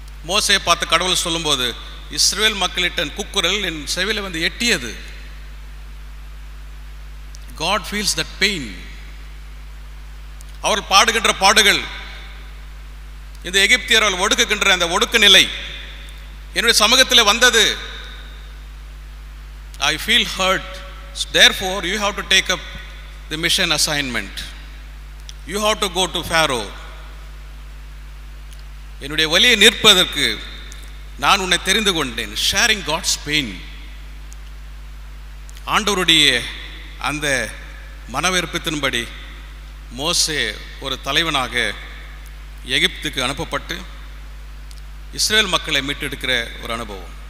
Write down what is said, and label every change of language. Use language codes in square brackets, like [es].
[ta] மோசே பார்த்து கடவுள் சொல்லும்போது இஸ்ரேல் மக்களிட்ட கூக்குரல் என் செவியில் வந்து எட்டியது. [en] God feels that pain. [ta] அவர்கள் பாடுகின்ற பாடுகள், இந்த எகிப்தியர்கள் ஒடுக்குகின்ற அந்த ஒடுக்கு நிலை என்னுடைய சமூகத்தில் வந்தது. [en] I feel hurt. Therefore you have to take up the mission assignment. You have to go to Pharaoh. [ta] என்னுடைய வலியை நிற்பதற்கு நான் உன்னை தெரிந்து கொண்டேன். [en] Sharing God's pain. [ta] ஆண்டவருடைய அந்த மனவிருப்பத்தின்படி மோசே ஒரு தலைவனாக எகிப்துக்கு அனுப்பப்பட்டு இஸ்ரேல் மக்களை மீட்டெடுக்கிற ஒரு அனுபவம்.